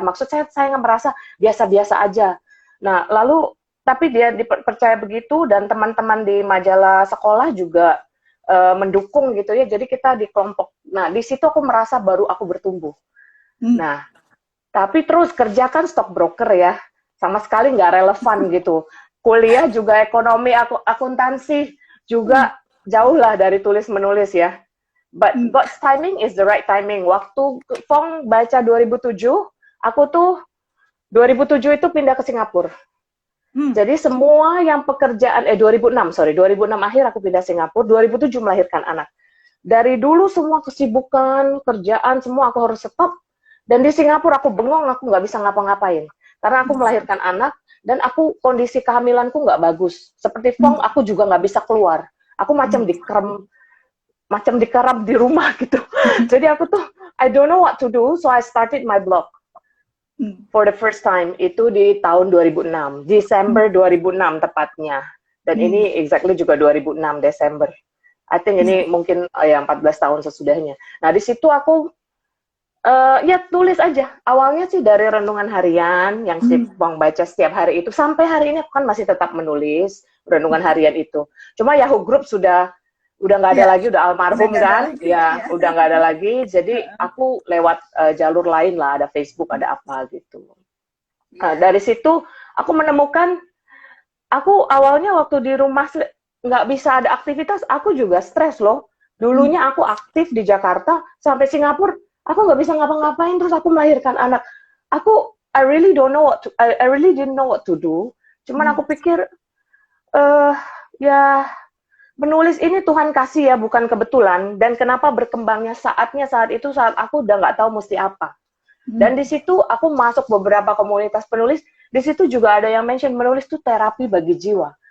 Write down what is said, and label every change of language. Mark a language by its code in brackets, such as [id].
[id] Maksud saya nggak merasa biasa-biasa aja. Nah lalu, tapi dia dipercaya begitu dan teman-teman di majalah sekolah juga mendukung gitu ya. Jadi kita di kelompok. Nah di situ aku merasa baru aku bertumbuh. Nah, tapi terus kerjakan stockbroker ya, sama sekali nggak relevan gitu. Kuliah juga ekonomi, akuntansi juga jauh lah dari tulis menulis ya. [en] But God's timing is the right timing. [id] Waktu Fong baca 2007, aku tuh 2007 itu pindah ke Singapura. Jadi semua yang pekerjaan 2006 akhir aku pindah Singapura, 2007 melahirkan anak. Dari dulu semua kesibukan, kerjaan semua aku harus stop. Dan di Singapura aku bengong, aku nggak bisa ngapa-ngapain. Karena aku melahirkan anak, dan aku kondisi kehamilanku nggak bagus. Seperti Fong, aku juga nggak bisa keluar. Aku macam dikeram di rumah gitu. Jadi aku tuh, [en] I don't know what to do, so I started my blog. For the first time, [id] itu di tahun 2006. Desember 2006 tepatnya. Dan ini exactly juga 2006, Desember. [en] I think [id] ini mungkin 14 tahun sesudahnya. Nah, di situ aku ya tulis aja. Awalnya sih dari renungan harian yang si Fong baca setiap hari itu, sampai hari ini aku kan masih tetap menulis renungan harian itu. Cuma Yahoo Group udah nggak ada lagi, udah almarhum kan, udah nggak ada lagi. Jadi aku lewat jalur lain lah, ada Facebook, ada apa gitu. Dari situ aku menemukan, aku awalnya waktu di rumah nggak bisa ada aktivitas, aku juga stres loh. Dulunya aku aktif di Jakarta, sampai Singapura, aku nggak bisa ngapa-ngapain, terus aku melahirkan anak. [en] I really don't know I really didn't know what to do. [id] Cuman aku pikir, eh ya menulis ini Tuhan kasih ya, bukan kebetulan. Dan kenapa berkembangnya saat itu, saat aku udah nggak tahu mesti apa. Dan di situ aku masuk beberapa komunitas penulis, di situ juga ada yang mention menulis itu terapi bagi jiwa.